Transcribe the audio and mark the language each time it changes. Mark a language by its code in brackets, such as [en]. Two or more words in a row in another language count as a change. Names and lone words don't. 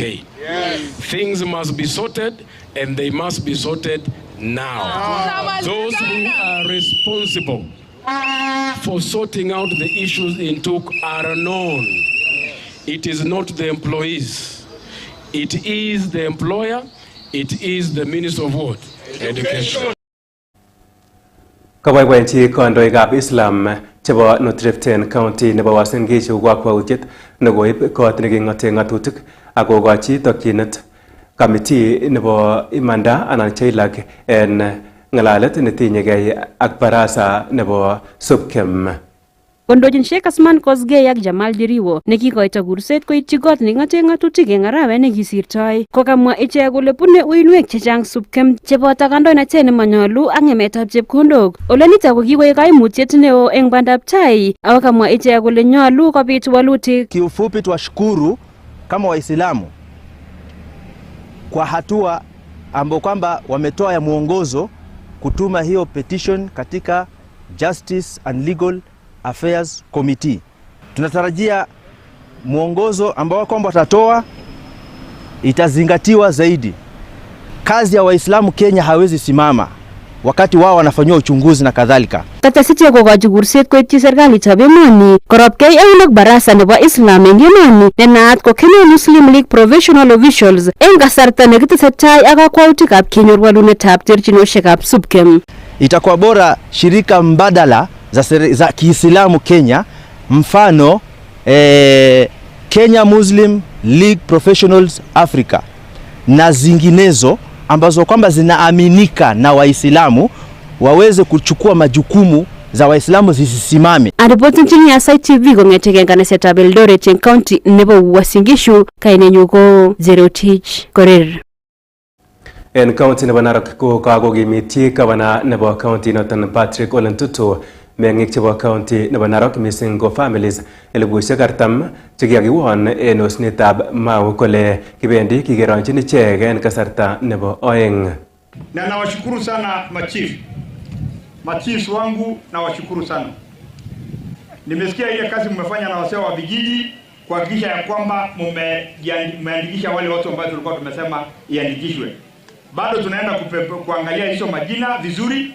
[en] Things must be sorted, and they must be sorted now. Those who are responsible for sorting out the issues in Tuk are known. It is not the employees. It is the employer. It is the Minister of what? Education. [kln] Kaboiboenchi kandoikab Islam chebo North County nebo Uasin Gishu kakwautiet nekoib kot neking'ote ng'atutik ak kokochi tokyinet kamiti nebo imanda anan cheilak en ng'alalet netinyegei ak barasa nebo SUPKEM. Kondochin Sheikh Asman Kosgei ak Jamal Diriwo nekikoito kurset koityi kot neking'ote ng'atutik eng arawet nekisirtoi, kokamwa ichek kole bune uinwek chechang SUPKEM cheboto kandoinatet nemanyolu ak ng'emetab chepkondok. Ole nito ko kikoek kaimutiet neo eng bandab tai, ako kamwa ichek kole nyolu kobit walutik. [sw] Kiufupi tuwashukuru kama Waislamu kwa hatua ambao kwamba wametoa ya mwongozo kutuma hiyo petition katika Justice and Legal Affairs Committee. Tunatarajia mwongozo ambao kwamba watatoa itazingatiwa zaidi. Kazi ya Waislamu Kenya hawezi simama wakati wao wanafanywa uchunguzi na kadhalika. [kln] Katasitia kokochi kurset koityi serikalitab emoni korobkei eun ak barasa nebo Islam eng emoni nenaat ko Kenya Muslim League Professional Officials eng kasarta nekitesetai ak kakwautikab kenyor walunetab terchinoshekab SUPKEM. [sw] Itakuwa bora shirika mbadala za Kiislamu Kenya, mfano Kenya Muslim League Professionals Africa na zinginezo ambazo kwamba zinaaminika na Waislamu waweze kuchukua majukumu za Waislamu zisisimame. [kln] Aripoti nchini ya Isaih TV kong'eteke nganasetab Eldoret eng county nebo Uasin Gishu, kainenyu ko Zero Teach Korir. En county nebo Narok ko kakokimiti gavana nebo county noton Patrick Ole Ntutu meng'ik chebo county nebo Narok missing ko families 40,000 chekikiwon en osnetab Mau kole kibendi kigeronjin ichek en kasarta nebo oeng. [sw] Na nawashukuru sana machiefs wangu, nawashukuru sana. Nimesikia ile kazi mmefanya na wasee wa vijiji kuhakikisha ya kwamba mmeandikisha wale watu ambao tulikuwa tumesema iandikishwe. Bado tunaenda kuangalia hizo majina vizuri.